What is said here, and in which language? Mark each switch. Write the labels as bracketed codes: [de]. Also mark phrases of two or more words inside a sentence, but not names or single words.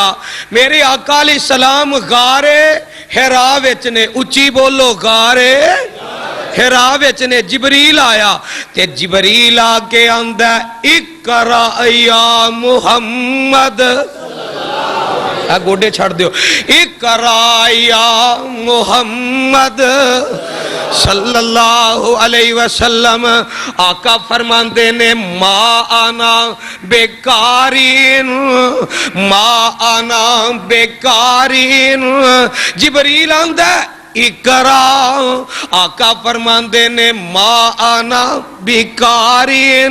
[pa] میرے آقا [ar] عليه السلام [pa] غار حرا وچ نے، اچی بولو غار حرا وچ نے. جبریل آیا تے جبریل آکے آندا [ar] اقرأ يا محمد, [pa] گوڈے چھڈ دیو, [ar] اقرأ يا محمد صلى الله عليه وسلم. [pa] آقا فرماندے نے [ar] ما أنا بقارئ، ما أنا بقارئ. [pa] جبریل آندا اقرا، آقا فرماندے نے [ar] ما أنا بقارئ.